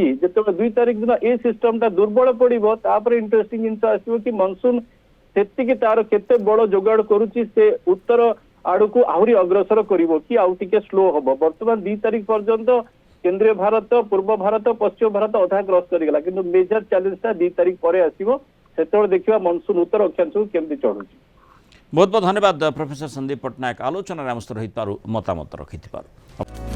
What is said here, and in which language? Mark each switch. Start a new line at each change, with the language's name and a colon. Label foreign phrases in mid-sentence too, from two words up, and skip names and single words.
Odia: ଯେତେବେଳେ 2 ତାରିଖ ଦିନ ଏ ସିଷ୍ଟମଟା ଦୁର୍ବଳ ପଡିବ, ତାପରେ ଇଣ୍ଟରେଷ୍ଟିଂ ଜିନିଷ ଆସିବ କି ମନସୁନ ସେତିକି ତାର କେତେ ବଡ ଯୋଗାଡ଼ କରୁଛି, ସେ ଉତ୍ତର ଆଡକୁ ଆହୁରି ଅଗ୍ରସର କରିବ କି ଆଉ ଟିକେ ସ୍ଲୋ ହବ। ବର୍ତ୍ତମାନ 2 ତାରିଖ ପର୍ଯ୍ୟନ୍ତ କେନ୍ଦ୍ରୀୟ ଭାରତ, ପୂର୍ବ ଭାରତ, ପଶ୍ଚିମ ଭାରତ ଅଧା କ୍ରସ କରିଗଲା, କିନ୍ତୁ
English: major challenge
Odia: 2 ତାରିଖ ପରେ ଆସିବ। ସେତେବେଳେ ଦେଖିବା ମନସୁନ ଉତ୍ତର ଅକ୍ଷାଂଶକୁ କେମିତି ଚଢୁଛି। ବହୁତ ବହୁତ ଧନ୍ୟବାଦ ପ୍ରଫେସର ସନ୍ଦୀପ ପଟ୍ଟନାୟକ ଆଲୋଚନ ଆମ ସହିତ ମତାମତ ରଖି।